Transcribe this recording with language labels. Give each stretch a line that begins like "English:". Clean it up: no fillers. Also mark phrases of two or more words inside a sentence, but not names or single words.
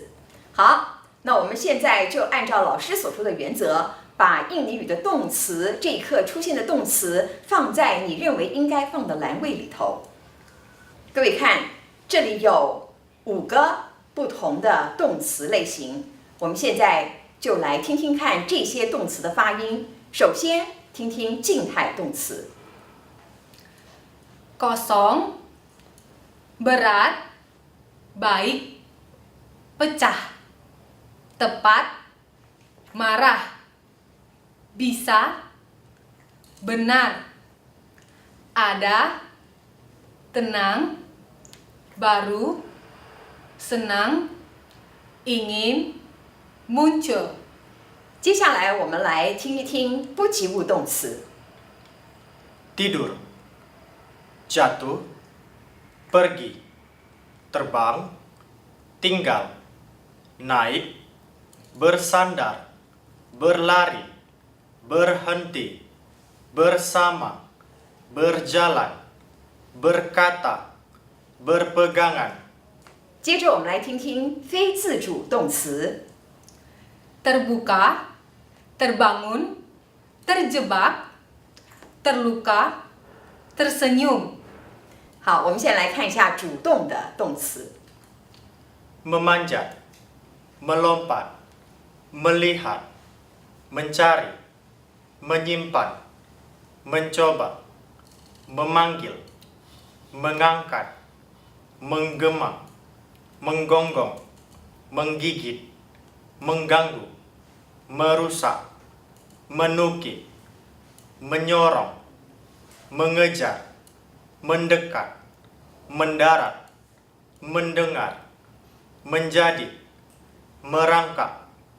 Chinese: 好，那我们现在就按照老师所说的原则，把印尼语的动词这一课出现的动词放在你认为应该放的栏位里头。各位看，这里有5个不同的动词类型，我们现在就来听听看这些动词的发音。首先听听静态动词。
Indonesian: kosong, berat, baik, pecah, tepat, marah, bisa, benar, ada, tenang, baru, senang, ingin, muncul。
Chinese: 接下来我们来听一听不及物动词。
Indonesian: Tidur, jatuh, pergi, terbang, tinggal, naik, bersandar, berlari, berhenti, bersama, berjalan, berkata, berpegangan。
Chinese: 接着我们来听听非自主动词。
Indonesian: terbuka, terbangun, terjebak, terluka, tersenyum。
Chinese: 好，我们先来看一下主动的动词。
Indonesian: Memanjat, melompat, melihat, mencari, menyimpan, mencoba, memanggil, mengangkat, menggema, menggonggong, menggigit, mengganggu, merusak, menukik, menyorong, mengejar, mendekat, mendarat, mendengar, menjadi, merangkak,